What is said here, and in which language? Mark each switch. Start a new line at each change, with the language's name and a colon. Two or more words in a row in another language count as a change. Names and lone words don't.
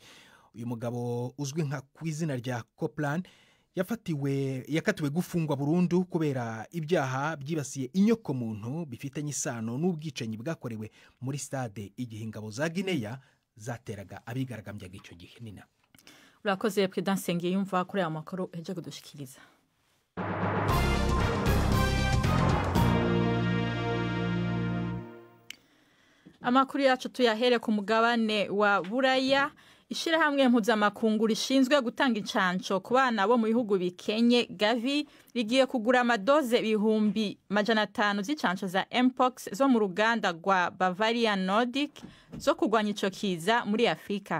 Rundi: Uyu mugabo uzwi nka kwizina rya Copland yakatiwe gufungwa burundu kubera ibyaha byibasiye inyoko muntu bifitanye isano n'ubwicanyi bwakorewe muri stade igihe ingabo za Guinea zateraga abigaragambyaga icyo gihe. Nina urakoze President Nsengiyumva kuri aya makuru eje kudushikiriza. Amakuru yacu tuyahere ku mugabane wa Buraya. Ishirahamwe mpuzamakungu rishinzwe gutanga incanco ku bana bo mu bihugu bikenye Gavi rigiye kugura amadoze 500 z'icanco za Mpox zo mu ruganda rwa Bavarian Nordic zo kugwanya ico kiza muri Afrika.